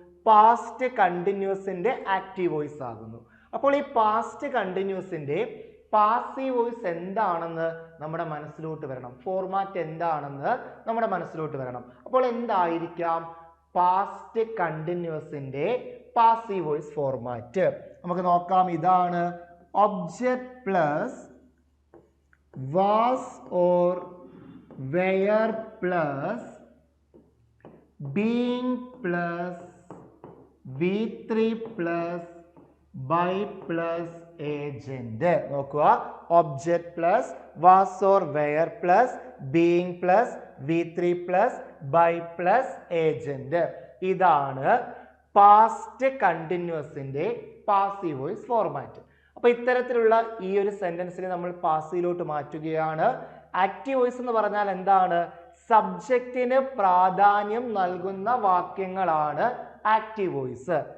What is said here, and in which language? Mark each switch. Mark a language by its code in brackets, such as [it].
[ml] Past കണ്ടിന്യൂസിന്റെ active voice ആകുന്നു. അപ്പോൾ ഈ പാസ്റ്റ് കണ്ടിന്യൂസിന്റെ പാസീവ് വോയിസ് എന്താണെന്ന് നമ്മുടെ മനസ്സിലോട്ട് വരണം. ഫോർമാറ്റ് എന്താണെന്ന് നമ്മുടെ മനസ്സിലോട്ട് വരണം. അപ്പോൾ എന്തായിരിക്കാം പാസ്റ്റ് കണ്ടിന്യൂസിന്റെ പാസീവ് വോയിസ് ഫോർമാറ്റ്? നമുക്ക് നോക്കാം. [en] ഇതാണ് object plus was or were plus being plus V3 plus by plus agent. നോക്കുക, object plus was or were plus being plus V3 plus by plus agent. [ml] ഇതാണ് പാസ്റ്റ് കണ്ടിന്യൂസിന്റെ പാസീവ് വോയിസ് ഫോർമാറ്റ്. അപ്പൊ ഇത്തരത്തിലുള്ള ഈ ഒരു സെന്റൻസിനെ നമ്മൾ പാസീവിലോട്ട് മാറ്റുകയാണ്. ആക്റ്റീവ് വോയിസ് എന്ന് പറഞ്ഞാൽ എന്താണ്? സബ്ജക്റ്റിന് പ്രാധാന്യം നൽകുന്ന വാക്യങ്ങളാണ് ആക്റ്റീവ് വോയിസ്.